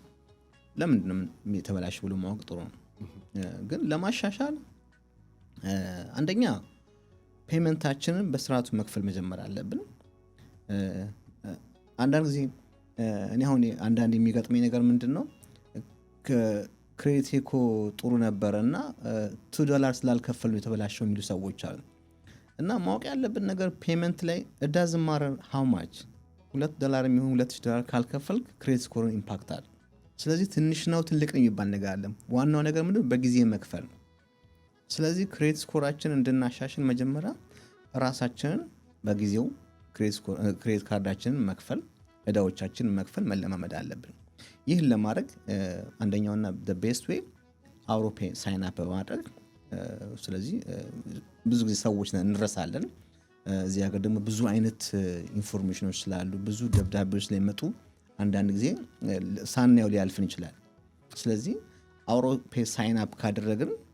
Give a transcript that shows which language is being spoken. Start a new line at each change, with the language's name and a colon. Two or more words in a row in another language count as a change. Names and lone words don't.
Amharic: ለምንድነው የተበላሸ ብሎ ማወቅ ጥሩ ነው። ግን ለማሻሻል አንደኛ ፔመንታችንን በስርዓቱ መክፈል መጀመር አለብን። አንዳንድ ጊዜ እኔ አሁን አንዳንድ የሚገጥመኝ ነገር ምንድነው፣ ክሬዲት እኮ ጥሩ ነበረና $2 ስላልከፈሉ የተበላሸው የሚሉ ሰዎች አሉ። እና ማወቅ ያለብን ነገር ፔመንት ላይ
English: it doesn't matter how much
Amharic: $2 የሚሆን $2,000 ካልከፈልክ
English: credit score impact
Amharic: አለ። ስለዚህ ትንሽ ነው ትልቅ ነው የሚባል ነገር አለ። ዋናው ነገር ምንድነው? በጊዜ መክፈል ነው። ስለዚህ
English: credit score
Amharic: እንድናሻሽል መጀመሪያ ራሳችንን በጊዜው ክሬዲት ካርዳችንን መክፈል፣ ዕዳዎቻችንን መክፈል መለማመድ አለብን። ይህን ለማድረግ አንደኛውና
English: the best way autopay sign up
Amharic: በማድረግ ስለዚህ ብዙ ጊዜ ሰዎች እንረሳለን። እዚህ ሀገር ደግሞ ብዙ አይነት ኢንፎርሜሽኖች ስላሉ ብዙ ደብዳቤዎች ስለሚመጡ አንዳንድ ጊዜ ሳናየው ሊያልፍን ይችላል። ስለዚህ
English: autopay sign up
Amharic: ካደረግን